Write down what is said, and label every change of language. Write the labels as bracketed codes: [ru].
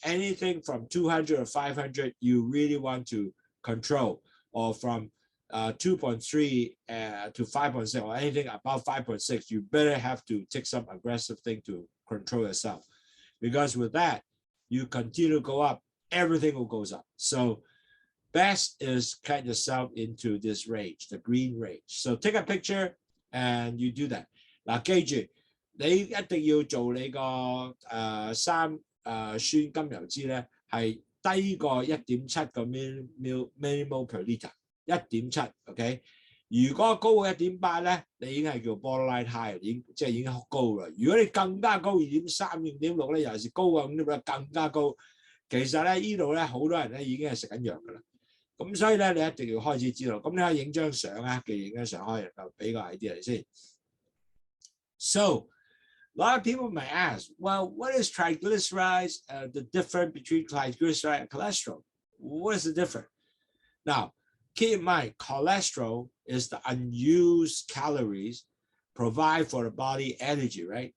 [en] Anything from 200 or 500, you really want to control, or from 2.3 to 5.6, or anything above 5.6, you better have to take some aggressive thing to control yourself. Because with that, you continue to go up, everything will goes up. So best is cut yourself into this range, the green range. So take a picture and you do that. [yue] 嗱，記住你一定要做你個三酸甘油脂咧，係低過 1.7 個 millimole per liter。 1.7 ，OK。如果高過 1.8 咧，你已經係叫 [en] borderline high， [yue] 即係已經高啦。如果你更加高 2.3、2.6 咧，尤其是高過 5.6 更加高，其實咧呢度咧好多人咧已經係食緊藥㗎啦。咁所以咧你一定要開始知道。咁你可以影張相啊，記住影張相可以就俾個 idea 嚟先。 [en] So a lot of people may ask, well, what is triglycerides? The difference between triglyceride and cholesterol? What is the difference? Now, keep in mind, cholesterol is the unused calories provide for the body energy, right?